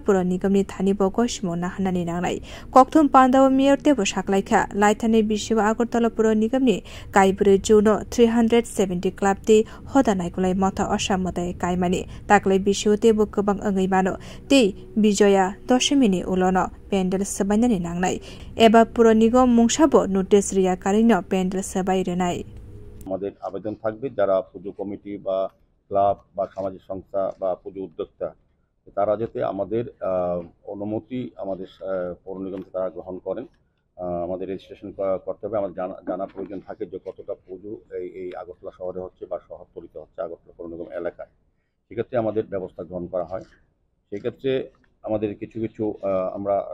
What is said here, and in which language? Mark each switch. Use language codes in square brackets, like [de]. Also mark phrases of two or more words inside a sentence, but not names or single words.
[trp] Pura Nigamni thani bo gosimung na hanani nangnai kokthum pandao mayor tebo saklaikha laithani bishiwa Agartala Pura Nigamni kaibure juno 370 club ti hodanai kulai motha oshamotai kaimani taklai bishiwa tebo gobang angai mano te bijoya doshimini ulono pendel sabainani nangnai eba Pura Nigam mungsabo notice রিয়া কারিনো প্যান্ডেল সবাই রেনাই [bn] আমাদের আবেদন থাকবে যারা পুজো কমিটি বা ক্লাব বা সামাজিক সংস্থা বা পুজো উদ্যোক্তা তারা যাতে আমাদের অনুমতি আমাদের পৌর নিগম থেকে তারা গ্রহণ করেন আমাদের রেজিস্ট্রেশন করতে হবে আমাদের জানা প্রয়োজন থাকে যে কতটা পুজো এই আগরতলা শহরে হচ্ছে বা শহরতলিতে হচ্ছে আগরতলা পৌর নিগম এলাকায় সেক্ষেত্রে আমাদের ব্যবস্থা গ্রহণ করা হয় সেক্ষেত্রে আমাদের কিছু আমরা